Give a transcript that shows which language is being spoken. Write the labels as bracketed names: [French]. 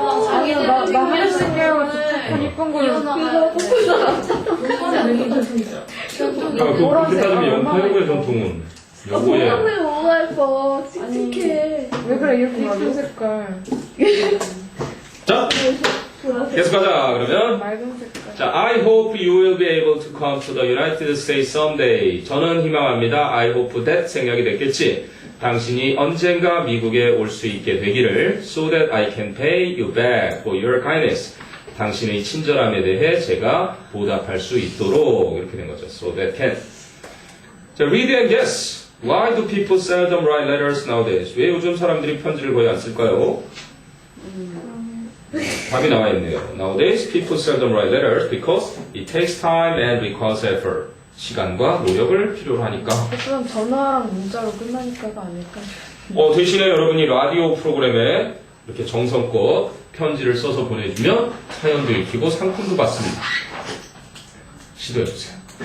[Korean] 아니야 나 하얀색 계열가 조금 이쁜 걸로 그렇게 따지면 영파여고의 전통은 여고에 뭐가 예뻐. 칙칙해. 왜 그래 이렇게 이쁜 색깔 자 계속 가자 그러면 맑은 색깔 [English] 자 I hope you will be able to come to the United States someday. [Korean] 저는 희망합니다. [English] I hope that [Korean] 생략이 됐겠지. 당신이 언젠가 미국에 올 수 있게 되기를 [English] so that I can pay you back for your kindness. [Korean] 당신의 친절함에 대해 제가 보답할 수 있도록 이렇게 된 거죠. [English] So that can. 자, read and guess. Why do people seldom write letters nowadays? [Korean] 왜 요즘 사람들이 편지를 거의 안 쓸까요? 답이 나와 있네요. [English] Nowadays people seldom write letters because it takes time and requires effort. [Korean] 시간과 노력을 필요로 하니까. 그럼 전화랑 문자로 끝나니까가 아닐까 대신에 여러분이 라디오 프로그램에 이렇게 정성껏 편지를 써서 보내주면 사연도 읽히고 상품도 받습니다. 시도해주세요.